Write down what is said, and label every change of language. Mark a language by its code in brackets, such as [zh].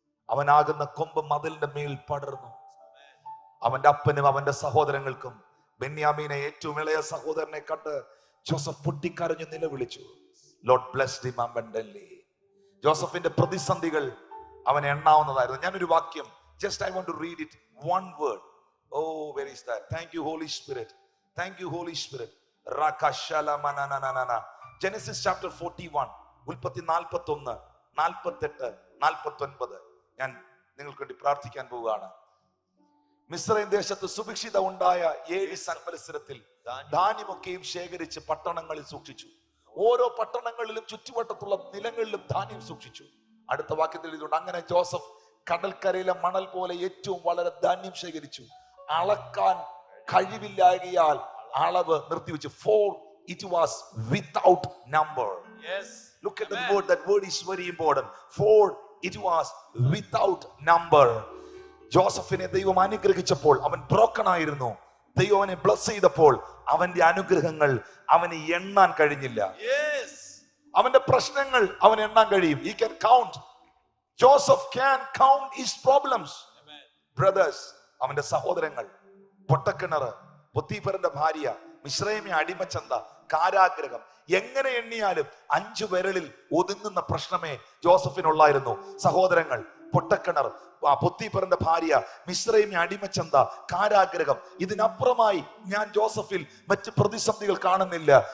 [ml] അവനാകുന്ന കൊമ്പ് മതിലിന്റെ മേൽ പടർന്നു. അവന്റെ അപ്പനും അവന്റെ സഹോദരങ്ങൾക്കും ബെന്യാമീനെ ഏറ്റവും ഇളയ സഹോദരനെ കണ്ട് ജോസഫ് പൊട്ടിക്കരഞ്ഞു നിലവിളിച്ചു. [en] Lord blessed him abundantly. [ml] ജോസഫിന്റെ പ്രതിസന്ധികൾ അവനെ എണ്ണാവുന്നതായിരുന്നു. ഞാനൊരു വാക്യം, [en] just I want to read it, one word. Oh, where is that? Thank you Holy Spirit. Thank you Holy Spirit. Rakashala mananana. Genesis chapter 41. [ml] ഉൽപ്പത്തി 41, 48, 49. ഞാൻ നിങ്ങൾക്ക് വേണ്ടി പ്രാർത്ഥിക്കാൻ പോവുകയാണ്. മിസ്രൈം ദേശത്ത് സുഭിക്ഷിത ഉണ്ടായ 7 സംവത്സരത്തിൽ ധാന്യമൊക്കെയും ശേഖരിച്ച് പട്ടണങ്ങളിൽ സൂക്ഷിച്ചു. ഓരോ പട്ടണങ്ങളിലും ചുറ്റുവട്ടത്തുള്ള നിലങ്ങളിലും ധാന്യം സൂക്ഷിച്ചു. അടുത്ത വാക്യത്തിൽ ഇതുണ്ട്, അങ്ങനെ ജോസഫ് കടൽക്കരയിലെ മണൽ പോലെ ഏറ്റവും വളരെ ധാന്യം ശേഖരിച്ചു. അളക്കാൻ കഴിവില്ലായകയാൽ അളവ് നിർത്തിവെച്ചു. [en] For it was without number. Yes. Look at the word. That word is very important. For it was without number. [ml] ജോസഫിനെ ദൈവം അനുഗ്രഹിച്ചപ്പോൾ അവൻ ബ്രോക്കൺ ആയിരുന്നു. ദൈവം അവനെ ബ്ലസ് ചെയ്തപ്പോൾ അവന്റെ അനുഗ്രഹങ്ങൾ അവന് എണ്ണാൻ കഴിഞ്ഞില്ല. അവന്റെ പ്രശ്നങ്ങൾ അവൻ എണ്ണാൻ കഴിയും. [en] He can count. Joseph can count his problems. [ml] Brothers, അവന്റെ സഹോദരങ്ങൾ, പൊട്ടക്കിണറ്, പൊത്തീഫറിന്റെ ഭാര്യ, മിസ്രൈമ്യ അടിമച്ചന്ത, കാരാഗ്രഹം, എങ്ങനെ എണ്ണിയാലും 5 വിരലിൽ ഒതുങ്ങുന്ന പ്രശ്നമേ ജോസഫിനുള്ളായിരുന്നു. സഹോദരങ്ങൾ, പൊട്ടക്കിണർ, പൊത്തീഫറിന്റെ ഭാര്യ, മിസ്രൈമ്യ അടിമച്ചന്ത, കാരാഗ്രഹം, ഇതിനപ്പുറമായി ഞാൻ ജോസഫിൽ മറ്റ് പ്രതിസന്ധികൾ കാണുന്നില്ല.